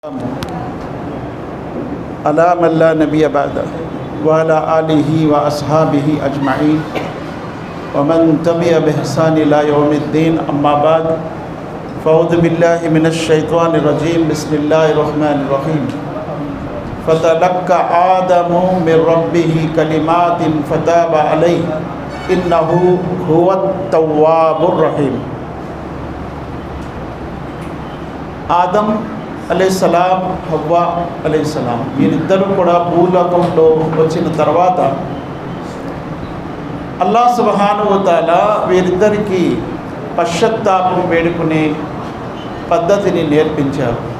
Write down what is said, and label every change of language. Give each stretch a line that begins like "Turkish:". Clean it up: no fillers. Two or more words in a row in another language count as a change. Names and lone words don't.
Arabic: على من لا نبي بعده وعلى آله وأصحابه أجمعين ومن تبع بإحسان إلى يوم الدين أما بعد فأعوذ بالله من الشيطان الرجيم بسم الله الرحمن الرحيم فتلقى آدم من ربه كلمات فتاب عليه إنه هو التواب الرحيم.
Telugu: ఆదం అలైహిస్సలాం, హవ్వా అలైహిస్సలాం వీరిద్దరూ కూడా భూలోకంలో వచ్చిన తర్వాత
Arabic: الله سبحانه وتعالى
Telugu: వీరిద్దరికీ పశ్చాత్తాపం వేడుకునే పద్ధతిని నేర్పించారు.